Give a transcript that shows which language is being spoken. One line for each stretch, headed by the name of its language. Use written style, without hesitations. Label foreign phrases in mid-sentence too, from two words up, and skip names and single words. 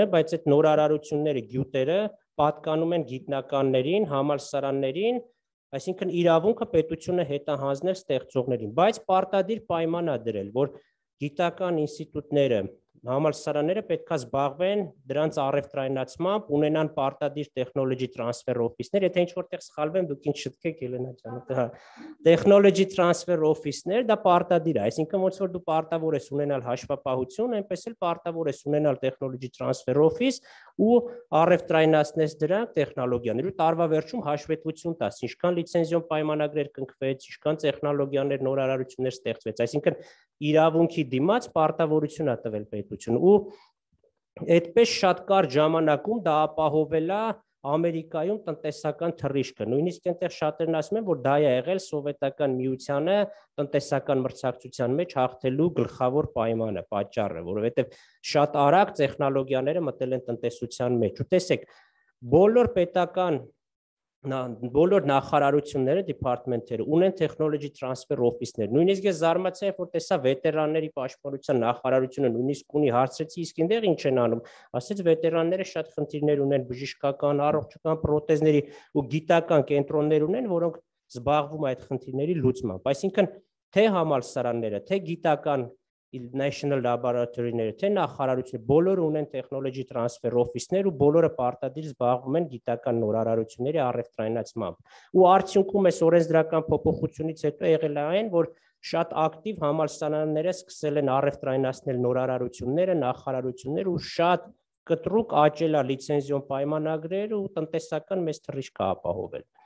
Armenian: բայց այդ նորարարությունները, գյուտերը պատկանում են գիտնականներին, համալսարաններին, այսինքն իրավունքը պետությունը հետահանձնել ստեղծողներին, բայց պարտադիր պայման է դրել, որ գիտական ինստիտուտները, համալսարանները պետք է զբաղվեն դրանց առևտրայնացմամբ, ունենան պարտադիր
English: technology transfer office-
Armenian: ներ, եթե ինչ-որտեղ սխալվեմ, դուք ինձ շտկեք, Ելենա ջան,
English: technology transfer office-ներ, դա
Armenian: պարտադիր է, այսինքն ոնց որ դու պարտավոր ես ունենալ հաշվապահություն, այնպես էլ պարտավոր ես ունենալ
English: technology transfer office
Armenian: ու առևտրայնացնես դրանք տեխնոլոգիաներ, ու տարվա վերջում հաշվետվություն տաս, ինչքան լիցենզիոն պայմանագրեր կնքվեց, ինչքան տեխնոլոգիաներ, նորարարություններ ստեղծվեց, այսինքն իրավունքի դիմաց պարտավորություն է տվել պետություն, ու այդպես շատ կարճ ժամանակում դա ապահովել է Ամերիկայում տնտեսական թռիչքը, նույնիսկ այնտեղ շատերն ասում են, որ դա է եղել սովետական միությանը տնտեսական մրցակցության մեջ հաղթելու գլխավոր պայմանը, պատճառը, որովհետև շատ արագ տեխնոլոգիաները մտել են տնտեսության մեջ, ու տեսեք, բոլոր պետական բոլոր նախարարությունները, դիպարտմենտները ունեն
English: technology transfer office-
Armenian: ներ։ Նույնիսկ ես զարմացա, որ տեսա վետերանների պաշտպանության նախարարությունը նույնիսկ ունի հարցրեցի, իսկ այնտեղ ինչ են անում։ Ասեց վետերանները շատ խնդիրներ ունեն բժշկական, առողջական պրոթեզների ու գիտական կենտրոններ ունեն, որոնք զբաղվում այդ խնդիրների լուծմամբ։ Այսինքն թե համալսարանները, թե գիտական
English: National Laboratory-
Armenian: ները, թե նախարարությունները բոլորը ունեն
English: technology transfer office-
Armenian: ներ ու բոլորը պարտադիր զբաղվում են գիտական նորարարությունների առևտրայնացմամբ։ Ու արդյունքում այս օրենսդրական փոփոխությունից հետո եղել է այն, որ շատ ակտիվ համալսարանները սկսել են առևտրայնացնել նորարարությունները, նախարարությունները ու շատ կտրուկ աճել է լիցենզիոն պայմանագրեր ու տնտեսական մեծ թռիչք ապահովել։